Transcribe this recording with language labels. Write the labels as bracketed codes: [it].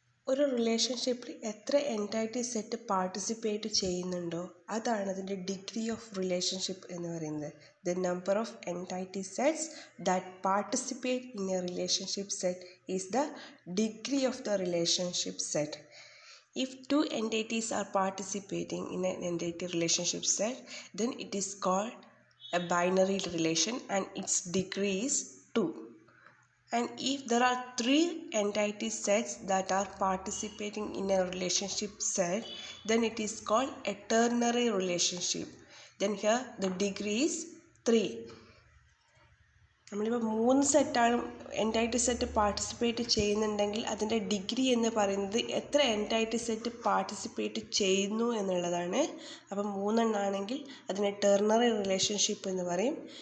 [ml] ഒരു റിലേഷൻഷിപ്പിൽ എത്ര എൻറ്റൈറ്റി സെറ്റ് പാർട്ടിസിപ്പേറ്റ് ചെയ്യുന്നുണ്ടോ അതാണ് അതിൻ്റെ ഡിഗ്രി ഓഫ് റിലേഷൻഷിപ്പ് എന്ന് പറയുന്നത്. [en] The number of entity sets that participate in a relationship set is the degree of the relationship set. If two entities are participating in an entity relationship set, then it is called a binary relation and its degree is 2. And if there are three entity sets that are participating in a relationship set, then it is called a ternary relationship. Then here the degree is 3. [ml] നമ്മളിപ്പോൾ 3 സെറ്റാണ് എൻറ്റൈറ്റി set participate ചെയ്യുന്നുണ്ടെങ്കിൽ അതിൻ്റെ degree എന്ന് പറയുന്നത് എത്ര എൻറ്റൈറ്റി set participate ചെയ്യുന്നു എന്നുള്ളതാണ്. അപ്പം 3 എണ്ണമാണെങ്കിൽ അതിനെ ടെർണറി റിലേഷൻഷിപ്പ് എന്ന് പറയും.